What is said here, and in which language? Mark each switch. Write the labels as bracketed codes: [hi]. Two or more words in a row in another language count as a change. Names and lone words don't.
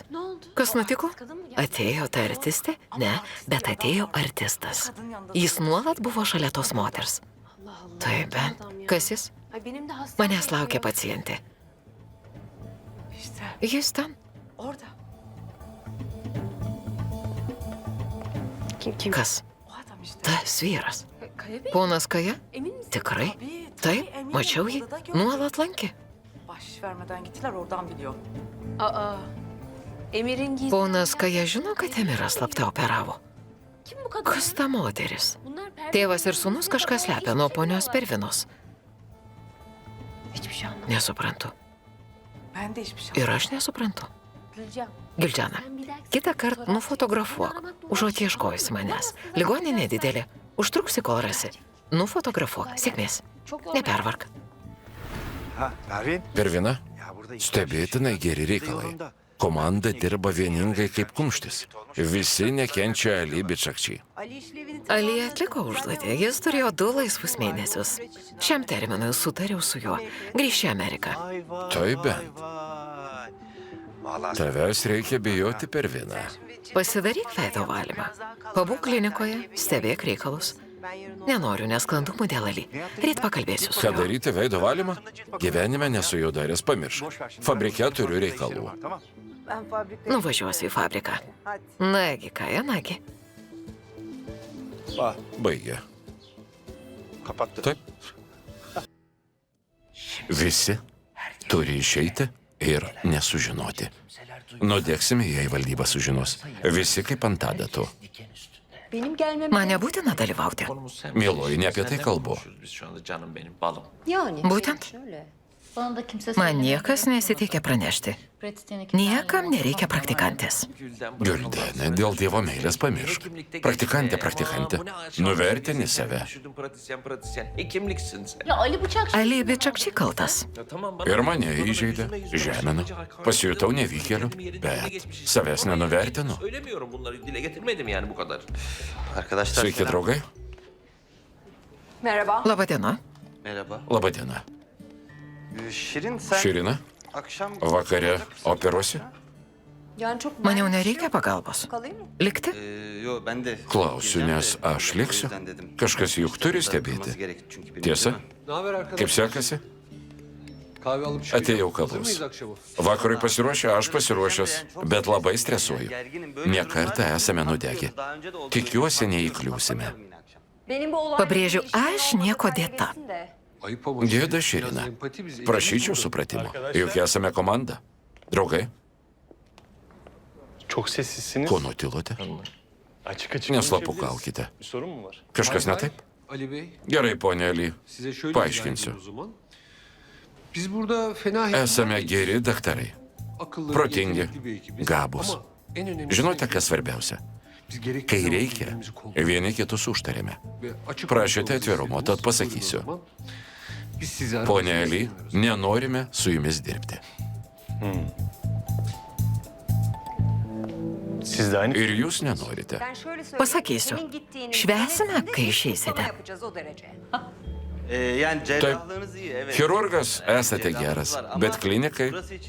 [tr] Ne oldu? [lt] Kas nutiko? [tr] Kadın mı geldi? [lt] Atėjo ta artistė? Ne, bet atėjo artistas. Jis nuolat buvo šalia tos moters. [tr] Allah Allah. [lt] Taip, [tr] ne adam ya? [lt] kas jis? [tr] Ay benim de hastam. [lt] Manęs laukia pacientė. [tr] İşte [lt] Jis ten. [tr] orada. Kim? [lt] Kas? [tr] O adam işte. [lt] Tas vyras. [tr] Kaya Bey. [lt] Ponas Kaja? [tr] Emin misin? [lt] Tikrai? [tr] Tabii, [lt] Taip, [tr] eminim. [lt] mačiau jį. [tr] Odada gördüm. [lt] Nuolat lankė. [tr] Bahşiş vermeden gittiler oradan biliyor. Aa. Emir'in gizli... [lt] Ponas Kaja žino, kad Emiras slapta operavo. [tr] Kim bu kadın? [lt] Kas ta moteris? [tr] Bunlar perde... [lt] Tėvas ir sūnus kažką slepia nuo ponios Pervinos. [tr] Hiçbir şey anlamadım. [lt] Nesuprantu. [tr] Ben de hiçbir şey [lt] Ir aš nesuprantu. [tr] Gülcan. [lt] Gildžiana, [tr] Sen bir dahaki [lt] kitą kartą nufotografuok, užuot ieškojusi manęs. Ligoninė nedidelė. Užtruksi, kol rasi. Nufotografuok. Sėkmės. [tr] Çok yol [lt] Nepervark. [tr] Ha Pervin. [lt] Pervina, [tr] Ya burada [lt] stebėtinai geri reikalai. Komanda dirba vieningai kaip kumštis. Visi nekenčia Alibė Šakčiai. Ali atliko užduotį. Jis turėjo 2 laisvus mėnesius. Šiam terminui sutariau su juo. Grįžti į Ameriką. [tr] Vay vay. [lt] Tai [tr] vay [lt] bent. [tr] vay. Vallahi [lt] Tavęs reikia bijoti Pervina. Pasidaryk veido valymą. Pabūk klinikoje, stebėk reikalus. Nenoriu nesklandumų dėl Ali. Ryt pakalbėsiu su Ką juo. daryti veido valymą? Gyvenime nesu jau daręs, pamiršk. Fabrike turiu reikalų. [tr] Tamam. Ben fabrikaya... [lt] Nuvažiuosiu į fabriką. [tr] Hadi. [lt] Nagi, Kaja, nagi. Baigė. [tr] Kapattı. [lt] Taip. Visi turi išeiti ir nesužinoti. Nudegsime, jei valdyba sužinos. Visi kaip ant adatų. [tr] Benim gelmem... [lt] Man nebūtina dalyvauti. Mieloji, ne apie tai kalbu. Yani. Būtent. Man niekas nesiteikia pranešti. Niekam nereikia praktikantės. Güldenė, dėl Dievo meilės pamiršk. Praktikantė. Nuvertini save. Ali Bičakčiai kaltas. Ir mane įžeidė, žemino. Pasijutau nevykėliu, bet savęs nenuvertinu. [tr] Arkadaşlar [lt] Sveiki, [tr] selam. [lt] draugai. [tr] Merhaba. [lt] Labadiena. [tr] Merhaba. [lt] Labadiena. [tr] Şirin sen [lt] Širina, [tr] akşam... [lt] vakare operuosi? [tr] Yani çok [lt] Man jau nereikia pagalbos. [tr] kalayım mı? [lt] Likti? [tr] Yo ben de... [lt] Klausiu, nes aš liksiu. Kažkas juk turi stebėti. Tiesa? Kaip sekasi? Atėjau kavos. Vakarui pasiruošę, aš pasiruošęs, bet labai stresuoju. Ne kartą esame nudegę. Tikiuosi, neįkliūsime. [tr] Benim bu olay... [lt] Pabrėžiu, aš nieko dėta. Gėda, Širina. Prašyčiau supratimo. Juk esame komanda. Draugai, [tr] Çok sessizsiniz. [lt] ko nutilote? [tr] Açık açık [lt] Neslapukaukite. [tr] Bir sorun mu var? [lt] Kažkas ne taip? [tr] Ali Bey, [lt] Gerai, ponia Ali. [tr] size şöyle [lt] Paaiškinsiu. [tr] izah edeyim o zaman. Biz burada fena [lt] Esame geri daktarai. [tr] akıllı, [lt] protingi, [tr] yetenekli bir ekibiz. [lt] gabūs. [tr] Ama en önemlisi [lt] Žinote, [tr] de [lt] kas svarbiausia? [tr] biz gerekli [lt] Kai [tr] zaman [lt] reikia, [tr] birbirimizi kolluyoruz [lt] vieni kitus užtarėme. [tr] ve açık [lt] Prašėte [tr] konuşmamızı [lt] atvirumo, tad [tr] istediniz. [lt] pasakysiu. [tr] Buyurun o zaman. Biz sizi [lt] Ponia [tr] aramızda [lt] Ali, [tr] istemiyoruz. [lt] nenorime su jumis dirbti. [tr] Siz de aynı. [lt] Ir jūs nenorite. [tr] Ben şöyle söyleyeyim. [lt] Pasakysiu. [tr] Senin gittiğini [lt] Švęsime, [tr] denetinde [lt] kai [tr] biz [lt] išeisite. [tr] kutlama yapacağız o derece. Yani cerrahlığınız iyi evet. [lt] Chirurgas esate [tr] Cerrahlığınız [lt] geras, [tr] var ama [lt] bet klinikai [tr] burası için